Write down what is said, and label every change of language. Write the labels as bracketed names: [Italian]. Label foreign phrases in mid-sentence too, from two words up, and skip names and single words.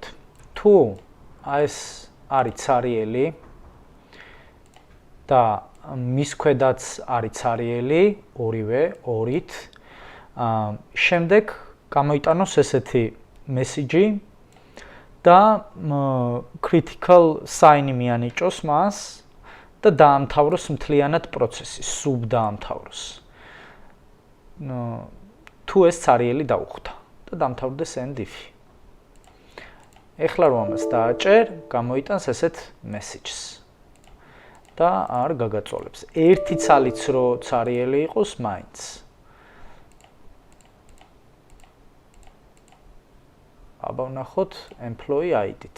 [Georgian] თუ ეს არის ცარიელი და მის ქვედაც არის ცარიელი, ორივე 2-ით. შემდეგ გამოიტანოს ესეთი მესიჯი და [English] critical sign-ი [Georgian] მიანიჭოს მას და დაამთავროს მთლიანად პროცესი, sub დაამთავროს. თუ ეს ცარიელი დაუხვდა და დამთავრდეს [English] end if. [Georgian] ეხლა რომ ამას დააჭერ, გამოიტანს ესეთ messages. და არ გაგაწოლებს. ერთი ცალიც რო ცარიელი იყოს, მაინც. აბა ვნახოთ [English] employee ID-ით.